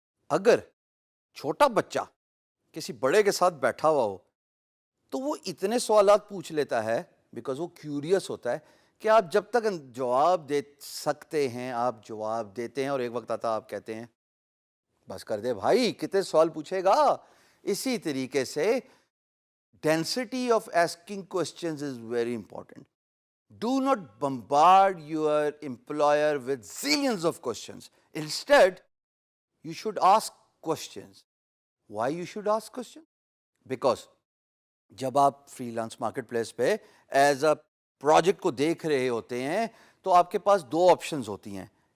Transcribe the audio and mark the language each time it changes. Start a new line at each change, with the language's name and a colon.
Urdu: اگر چھوٹا بچہ کسی بڑے کے ساتھ بیٹھا ہوا ہو تو وہ اتنے سوالات پوچھ لیتا ہے بیکاز وہ کیوریس ہوتا ہے کہ آپ جب تک جواب دے سکتے ہیں آپ جواب دیتے ہیں، اور ایک وقت آتا آپ کہتے ہیں بس کر دے بھائی، کتنے سوال پوچھے گا. اسی طریقے سے
English: Density of asking questions is very important. Do not bombard your employer with zillions of questions. Instead, you should ask questions. Why you should ask questions?
Urdu: Because جب آپ فری لانس مارکیٹ پلیس پہ as a project کو دیکھ رہے ہوتے ہیں تو آپ کے پاس دو آپشنز ہوتی ہیں.